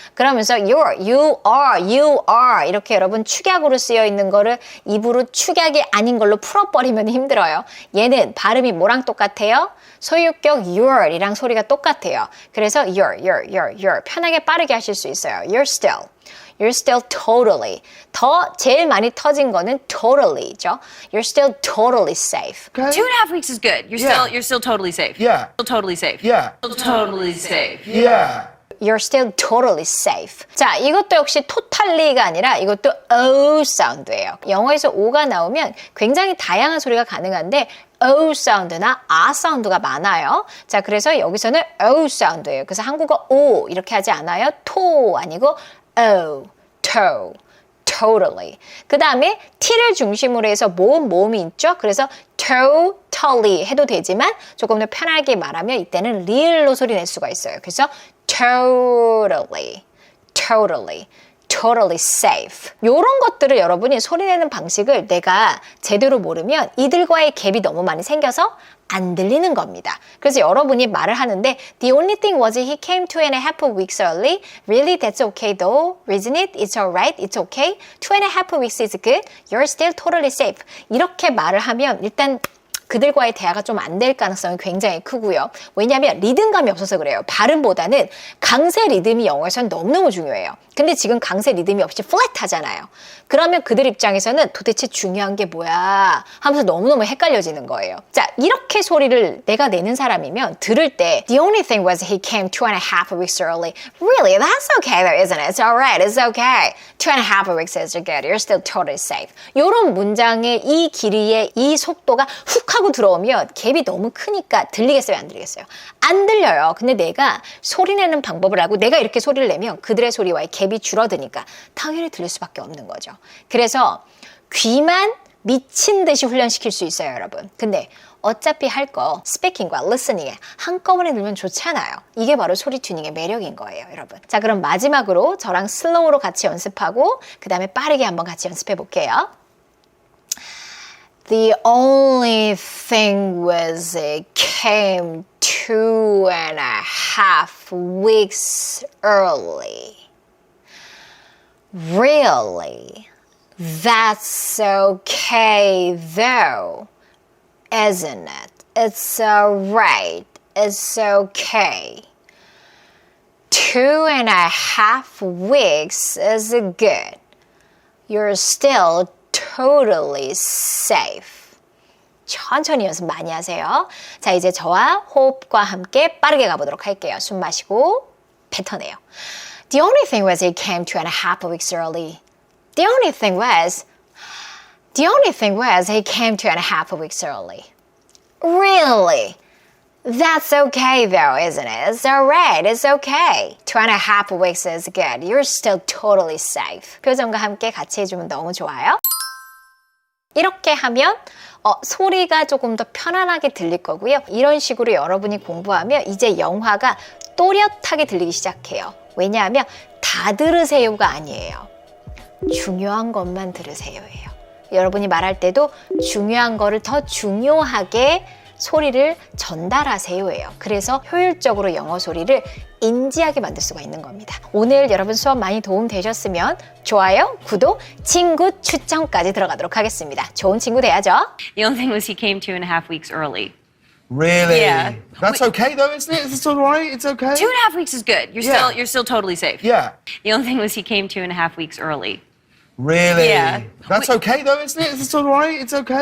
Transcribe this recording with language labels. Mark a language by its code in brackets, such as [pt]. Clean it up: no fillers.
[ko] 그러면서 [en] you are [ko] 이렇게 여러분 축약으로 쓰여 있는 거를 입으로 축약이 아닌 걸로 풀어버리면 힘들어요. 얘는 발음이 뭐랑 똑같아요? 소유격 you're이랑 소리가 똑같아요. 그래서 you're 편하게 빠르게 하실 수 있어요. [en] You're still. You're still totally. [ko] 더 제일 많이 터진 거는 totally죠. [en] You're still totally safe. Okay. 2.5 weeks is good. Yeah. You're still totally safe. Yeah. Still totally safe. Yeah. Still totally safe. Yeah. You're still totally safe. [ko] 자, 이것도 역시 totally가 아니라 이것도 O 사운드예요. 영어에서 O가 나오면 굉장히 다양한 소리가 가능한데 O 사운드나 아 사운드가 많아요. 자, 그래서 여기서는 O 사운드예요. 그래서 한국어 O 이렇게 하지 않아요. 토 아니고 O, toe, totally. 그 다음에 T를 중심으로 해서 모음이 있죠. 그래서 totally 해도 되지만 조금 더 편하게 말하면 이때는 real로 소리 낼 수가 있어요. [en] 그래서 totally, totally, totally safe. [ko] 이런 것들을 여러분이 소리내는 방식을 내가 제대로 모르면 이들과의 갭이 너무 많이 생겨서 안 들리는 겁니다. 그래서 여러분이 말을 하는데 [en] The only thing was he came 2.5 weeks early. Really? That's okay though. Isn't it? It's alright. It's okay. 2.5 weeks is good. You're still totally safe. [ko] 이렇게 말을 하면 일단 그들과의 대화가 좀 안 될 가능성이 굉장히 크고요. 왜냐하면 리듬감이 없어서 그래요. 발음보다는 강세 리듬이 영어에서는 너무너무 중요해요. 근데 지금 강세 리듬이 없이 플랫하잖아요. 그러면 그들 입장에서는 도대체 중요한 게 뭐야 하면서 너무너무 헷갈려지는 거예요. 자, 이렇게 소리를 내가 내는 사람이면 들을 때 [en] The only thing was he came 2.5 weeks early. Really? That's okay though, isn't it? It's alright. It's okay. 2.5 weeks is good. You're still totally safe. [ko] 이런 문장의 이 길이의 이 속도가 훅 하고 들어오면 갭이 너무 크니까 들리겠어요? 안 들리겠어요? 안 들려요. 근데 내가 소리 내는 방법을 알고 내가 이렇게 소리를 내면 그들의 소리와의 갭이 줄어드니까 당연히 들릴 수밖에 없는 거죠. 그래서 귀만 미친 듯이 훈련시킬 수 있어요, 여러분. 근데 어차피 할 거 스피킹과 리스닝에 한꺼번에 들면 좋잖아요. 이게 바로 소리 튜닝의 매력인 거예요, 여러분. 자, 그럼 마지막으로 저랑 슬로우로 같이 연습하고 그 다음에 빠르게 한번 같이 연습해 볼게요. [en] The only thing was it came 2.5 weeks early. Really? That's okay though, isn't it? It's alright. It's okay. 2.5 weeks is good. You're still totally safe. [ko] 천천히 연습 많이 하세요. 자, 이제 저와 호흡과 함께 빠르게 가보도록 할게요. 숨 마시고 뱉어내요. [en] The only thing was he came 2.5 weeks early. The only thing was he came 2.5 weeks early. Really? That's okay though, isn't it? It's alright. It's okay. 2.5 weeks is good. You're still totally safe. [ko] 표정과 함께 같이 해주면 너무 좋아요. 이렇게 하면 소리가 조금 더 편안하게 들릴 거고요. 이런 식으로 여러분이 공부하면 이제 영화가 또렷하게 들리기 시작해요. 왜냐하면 다 들으세요가 아니에요. 중요한 것만 들으세요예요. 여러분이 말할 때도 중요한 거를 더 중요하게 소리를 전달하세요예요. 그래서 효율적으로 영어 소리를 인지하게 만들 수가 있는 겁니다. 오늘 여러분 수업 많이 도움 되셨으면 좋아요, 구독, 친구 추천까지 들어가도록 하겠습니다. 좋은 친구 돼야죠. [en] The only thing was he came 2.5 weeks early. Really? Yeah. That's okay though, isn't it? It's alright. It's okay. 2.5 weeks is good. Yeah. You're still totally safe. Yeah. The only thing was he came 2.5 weeks early. Really? Yeah. That's okay though, isn't it? It's alright. It's okay.